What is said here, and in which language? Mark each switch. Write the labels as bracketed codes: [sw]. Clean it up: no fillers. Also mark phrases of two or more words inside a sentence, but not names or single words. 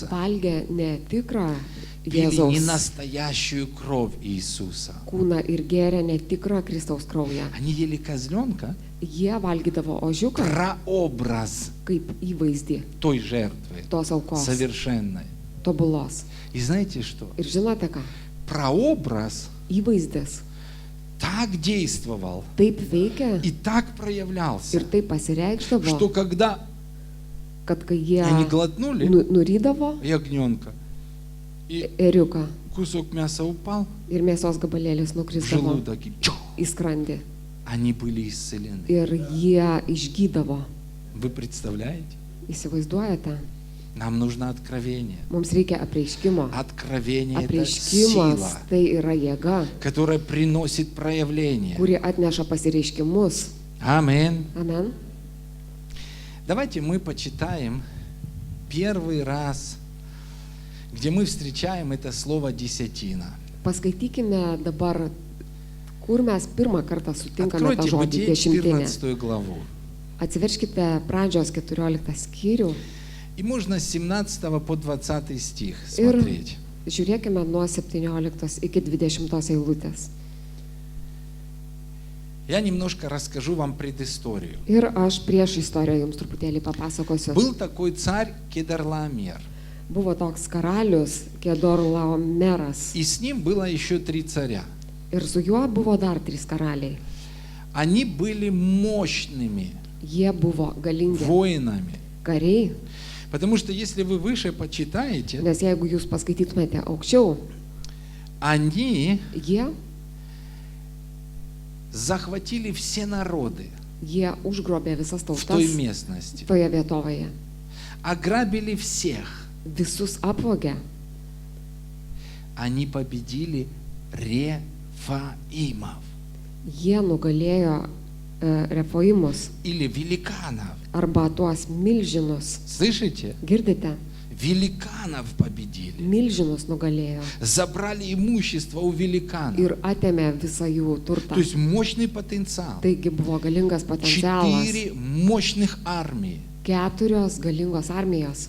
[lt] valgė ne tikrą [ru] пили не [lt] Jėzaus [ru] настоящую кровь Иисуса. [lt] kūną ir gėrė ne tikrą Kristaus kraują. [ru] Они ели козленка, [lt] Jie valgydavo ožiuką [ru] прообраз [lt] kaip įvaizdį [ru] той жертвы, [lt] tos aukos, [ru] совершенной. [lt] tobulos. [ru] И знаете что? [lt] Ir žinote ką? [ru] Прообраз [lt] Įvaizdis [ru] так действовал [lt] taip veikia [ru] и так проявлялся, [lt] ir taip pasireikšdavo, [ru] что когда [lt] kad kai jie [ru] они глотнули [lt] nurydavo [ru] ягненка, и [lt] ėriuką [ru] кусок мяса упал [lt] ir mėsos gabalėlis [ru] в [lt] nukrisdavo [ru] желудок, и чух, [lt] į skrandį [ru] они были исцелены. [lt] ir jie išgydavo. [ru] Вы представляете? [lt] Įsivaizduojate? [ru] Нам нужно откровение. [lt] Mums reikia apreiškimo. [ru] Откровение — это [lt] Apreiškimas [ru] сила, [lt] tai yra jėga, [ru] которая приносит проявление. [lt] kuri atneša pasireiškimus. [ru] Аминь. [lt] Amen. [ru] Давайте мы почитаем первый раз, где мы встречаем это слово «десятина». [lt] Paskaitykime dabar, kur mes pirmą kartą sutinkame tą [ru] Откройте [lt] žodį [ru] Бытие [lt] dešimtinė. [ru] 14 главу. [lt] Atsiverškite pradžios 14 skyrių [ru] И можно с 17 по 20 стих [lt] ir [ru] смотреть. [lt] žiūrėkime nuo 17 iki 20 eilutės. [ru] Я немножко расскажу вам предысторию. [lt] Ir aš prieš istoriją jums truputėlį papasakosiu. [ru] Был такой царь Кедорлаомер, [lt] Buvo toks karalius Kedorlaomeras [ru] и с ним было еще 3 царя. [lt] ir su juo buvo dar 3 karaliai. [ru] Они были мощными [lt] Jie buvo galingi [ru] воинами. [lt] kariai, [ru] Потому что если вы выше почитаете, [lt] nes jeigu jūs paskaitytumėte aukščiau, [ru] они [lt] jie [ru] захватили все народы [lt] užgrobė visas [ru] в [lt] tautas [ru] той местности, [lt] toje vietovėje. [ru] ограбили всех. [lt] Visus apvogė. [ru] Они победили Рефаимов [lt] Jie nugalėjo Refoimus [ru] или великанов. [lt] arba tuos milžinus. [ru] Слышите? [lt] Girdite? [ru] Великанов победили. [lt] Milžinus nugalėjo [ru] Забрали имущество у великанов. [lt] ir atėmė visą jų turtą. [ru] То есть мощный потенциал. [lt] Taigi buvo galingas potencialas. [ru] 4 мощных армии. [lt] 4 galingos armijos.